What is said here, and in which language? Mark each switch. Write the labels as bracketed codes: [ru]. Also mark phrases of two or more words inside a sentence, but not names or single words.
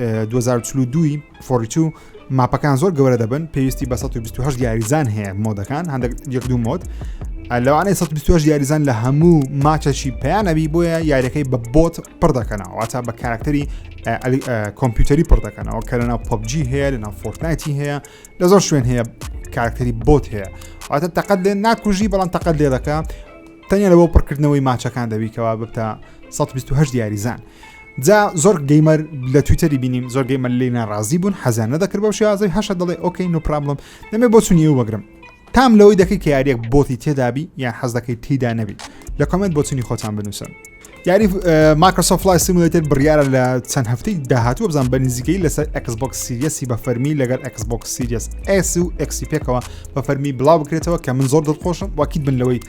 [ckb] 2042 ماپەکان زۆر گەورە دەبن پێویستی بە 128 یاریزان هەیە مۆدەکان هەندێک یەک دوو مۆد لەوانەیە 128 یاریزان لە هەموو ماچەشی پێیانەبی بۆیە یاریەکەی بە بۆت پڕ دەکەنەوە واتە بە کارکتەری کۆمپیوتەری پڕ دەکەنەوە کە لەناو PUBG هەیە لەناو Fortnite هەیە لە زۆر شوێن هەیە کارکتەری بۆت هەیە واتە تەقەت لێ ناکوژی بەڵام تەقەت لێ دەکە تەنیا لەبۆ پڕکردنەوەی ماچەکان دەبیکەوە ببتە 128 یاریزان جا زۆر گەیمەر لە تویتەری بینیم زۆر گەیمەر لێ ناڕازی بوون حەزیان نەدەکرد بەو شێوازەی هەشە دەڵێ [en] okay no problem [ckb] دەمێ بۆ چونی و بەگرم تام لەوەی دەکەی کە یاریەک بۆتی تێدابی یان حەز دەکەی تێدا نەبی لە کۆمنت بۆ چونی خۆتان بنووسن یاری Microsoft Flight Simulator بڕیارە لە چەند هەفتەی داهاتوو بزان بە نزیکەی لەسەر Xbox Series بە فەرمی لەگەر Xbox Series S و X پێکەوە بە فەرمی بڵاو بکرێتەوە کە من زۆر دڵخۆشم واکید بن لەوەی